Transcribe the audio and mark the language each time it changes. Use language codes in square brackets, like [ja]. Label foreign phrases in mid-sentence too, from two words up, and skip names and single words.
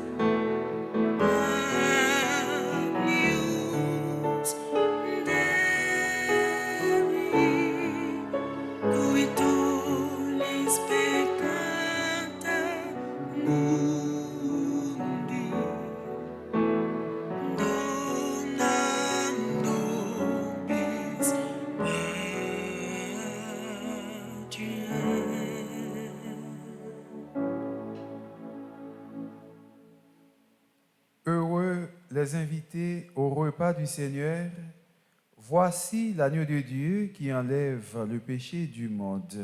[la] Agnus Dei, qui tollis peccata mundi, dona nobis [fr] Heureux les invités au repas du Seigneur. Voici l'agneau de Dieu qui enlève le péché du monde.